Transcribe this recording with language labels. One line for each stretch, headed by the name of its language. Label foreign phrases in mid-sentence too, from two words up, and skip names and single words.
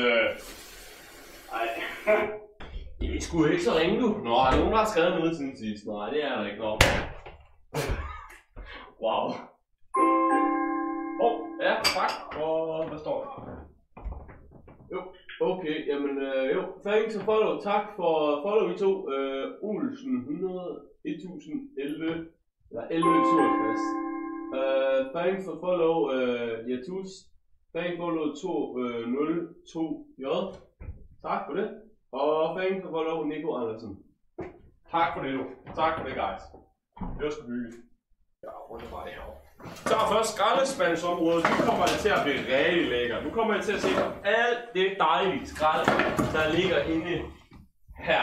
Danish: Ej. Det er sgu ikke så ringe, du. Nå, er der nogen, der har skrevet noget siden sidst? Nej, det er der ikke. Nå. Wow. Ja, tak. Og hvad står der? Jo, okay, jamen jo.
English: Thanks for follow.
Danish: Tak for follow, vi to. Olsen 1011, eller 1167.
English: Thanks for follow, Jatus. Thanks for follow 202J.
Danish: Tak for det. Og
English: thanks for follow,
Danish: Nico Andersen. Tak for det, du. Tak for det, guys. Det var sgu hyggeligt. Ja, rundt bare det herovre. Så først skraldespandsområdet, nu kommer det til at blive rigtig lækkert. Nu kommer jeg til at se alt det dejlige skrald, der ligger inde her.